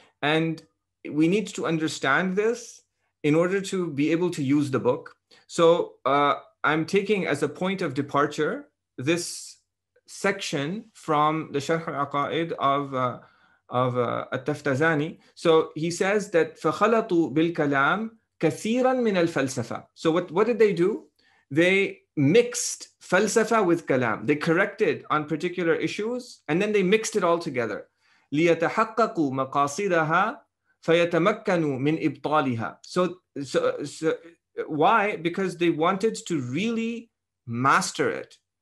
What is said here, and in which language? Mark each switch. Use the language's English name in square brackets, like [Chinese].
[English] And we need to understand this in order to be able to use the book. So I'm taking as a point of departure this section from the Sharh al-Aqaid of Taftazani. So he says that [Arabic] فَخَلَطُوا بِالْكَلَامِ كَثِيرًا مِنَ الْفَلْسَفَةِ. [English] So what did they do? They mixed falsafa with kalam. They corrected on particular issues, and then they mixed it all together. [Arabic] لِيَتَحَقَّقُوا مَقَاصِدَهَا فَيَتَمَكَّنُوا مِنْ إِبْطَالِهَا. [English] So why? Because they wanted to really master it.